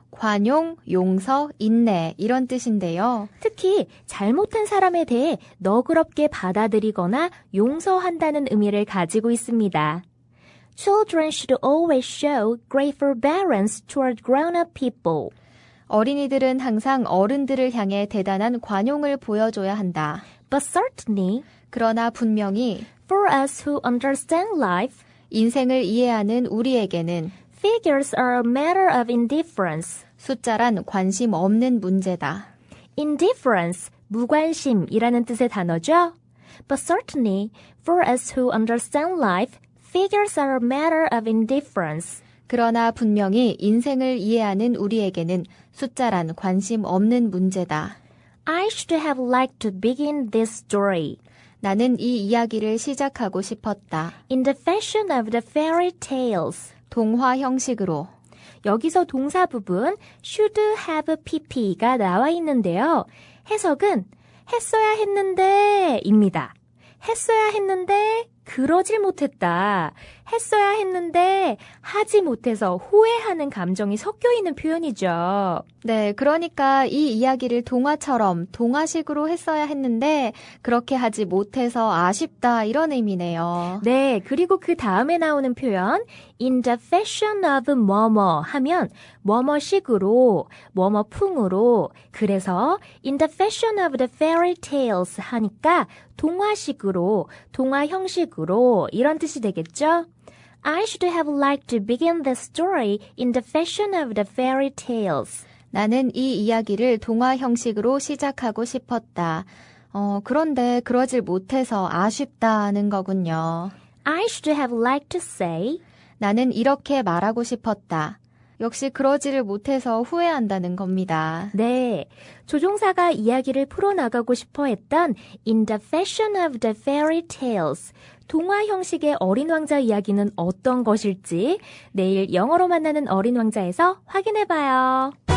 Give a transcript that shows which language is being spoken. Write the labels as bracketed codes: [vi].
[ko] 관용, 용서, 인내 이런 뜻인데요. 특히 잘못한 사람에 대해 너그럽게 받아들이거나 용서한다는 의미를 가지고 있습니다. [en] Children should always show great forbearance toward grown-up people. [ko] 어린이들은 항상 어른들을 향해 대단한 관용을 보여줘야 한다. [en] But certainly, [ko] 그러나 분명히 [en] for us who understand life, [ko] 인생을 이해하는 우리에게는 [en] figures are a matter of indifference. [ko] 숫자란 관심 없는 문제다. Indifference, 무관심이라는 뜻의 단어죠. [en] But certainly, for us who understand life, figures are a matter of indifference. [ko] 그러나 분명히 인생을 이해하는 우리에게는 숫자란 관심 없는 문제다. [en] I should have liked to begin this story [ko] 나는 이 이야기를 시작하고 싶었다. [en] in the fashion of the fairy tales. [ko] 동화 형식으로. 여기서 동사 부분 should have pp가 나와 있는데요. 해석은 했어야 했는데 입니다. 했어야 했는데 그러질 못했다. 했어야 했는데 하지 못해서 후회하는 감정이 섞여 있는 표현이죠. 네, 그러니까 이 이야기를 동화처럼 동화식으로 했어야 했는데 그렇게 하지 못해서 아쉽다 이런 의미네요. 네, 그리고 그 다음에 나오는 표현 [en] in the fashion of [ko] 뭐뭐 하면 뭐뭐식으로, 뭐뭐풍으로 그래서 [en] in the fashion of the fairy tales [ko] 하니까 동화식으로, 동화 형식으로 이런 뜻이 되겠죠? [en] I should have liked to begin the story in the fashion of the fairy tales. [ko] 나는 이 이야기를 동화 형식으로 시작하고 싶었다. 그런데 그러질 못해서 아쉽다는 거군요. [en] I should have liked to say [ko] 나는 이렇게 말하고 싶었다. 역시 그러지를 못해서 후회한다는 겁니다. 네, 조종사가 이야기를 풀어나가고 싶어 했던 [en] In the Fashion of the Fairy Tales, [ko] 동화 형식의 어린 왕자 이야기는 어떤 것일지 내일 영어로 만나는 어린 왕자에서 확인해봐요.